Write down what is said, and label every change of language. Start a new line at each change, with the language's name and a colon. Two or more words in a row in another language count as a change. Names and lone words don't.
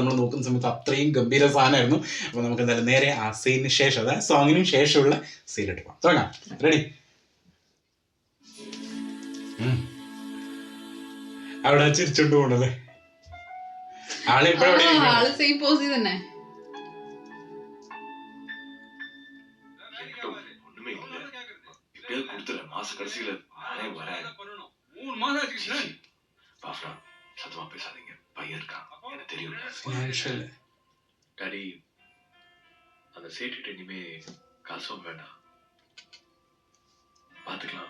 Malayalam: നമ്മൾ നോക്കുന്ന സമയത്ത് അത്രയും ഗംഭീര സാധനമായിരുന്നു. അപ്പൊ നമുക്ക് എന്തായാലും നേരെ ആ സീനിന് ശേഷം, അതായത് സോങ്ങിനും ശേഷമുള്ള സീൻ എടുക്കാം. തുടങ്ങാം. റെഡി? അവിടെ ചിരിച്ചോണ്ട് പോണല്ലേ ആള്
English: same pose
Malayalam: തന്നെ.
Tamil: மாச கடைசியில நானே வரேன். பாஃப்ரா, சத்தமா பேசாதீங்க. பையன் இருக்கான், எனக்கு தெரியும். டாடி, அந்த சேட்டுகிட்ட இனிமே காசும் வேண்டாம், பாத்துக்கலாம்.